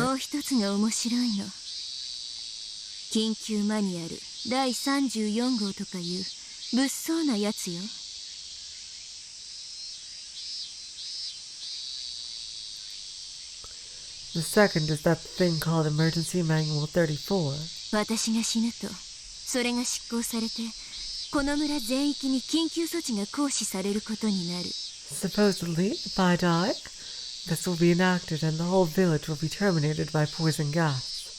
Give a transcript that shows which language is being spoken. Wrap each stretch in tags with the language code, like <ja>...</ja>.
<ja>もう一つが面白いの。緊急マニュアル第34号とかいう物騒なやつよ。</ja> <en>The second is that thing called Emergency Manual 34.</en> <ja>私が死ぬと、それが執行されて、この村全域に緊急措置が行使されることになる。</ja> <en>Supposedly, if I die, this will be enacted and the whole village will be terminated by poison gas.</en>